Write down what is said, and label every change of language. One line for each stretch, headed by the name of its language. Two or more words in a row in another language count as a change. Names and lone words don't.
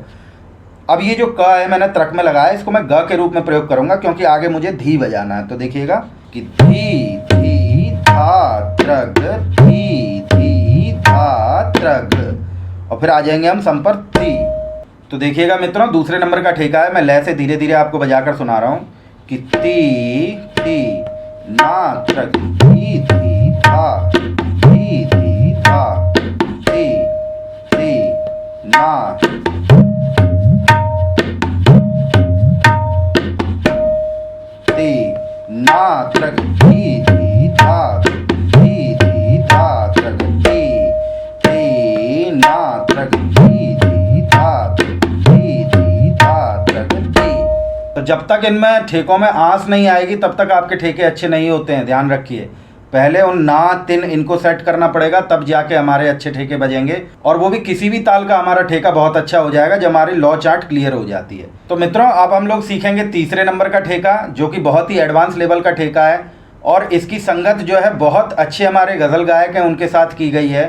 Hindi: अब ये जो क है मैंने त्रक में लगाया, इसको मैं ग के रूप में प्रयोग करूंगा क्योंकि आगे मुझे धी बजाना है। तो देखिएगा कि धी धी धा त्रक, धी धी धा त्रक, और फिर आ जाएंगे हम सम पर ती। तो देखिएगा मित्रों दूसरे नंबर का ठेका है, मैं लय से धीरे धीरे आपको बजाकर सुना रहा हूँ कि ती ती ना त्रक, धी धी धा धी धी धा ती ती ना ती ना त्रक, धी धी धा धी धी धा त्रक, ती ती ना त्रक, धी धी धा धी धी धा त्रक ती। तो जब तक इनमें ठेकों में आंस नहीं आएगी तब तक आपके ठेके अच्छे नहीं होते हैं, ध्यान रखिए। पहले उन ना तिन इनको सेट करना पड़ेगा, तब जाके हमारे अच्छे ठेके बजेंगे, और वो भी किसी भी ताल का हमारा ठेका बहुत अच्छा हो जाएगा जब हमारी लॉ चार्ट क्लियर हो जाती है। तो मित्रों अब हम लोग सीखेंगे तीसरे नंबर का ठेका, जो कि बहुत ही एडवांस लेवल का ठेका है, और इसकी संगत जो है बहुत अच्छे हमारे गज़ल गायक हैं उनके साथ की गई है।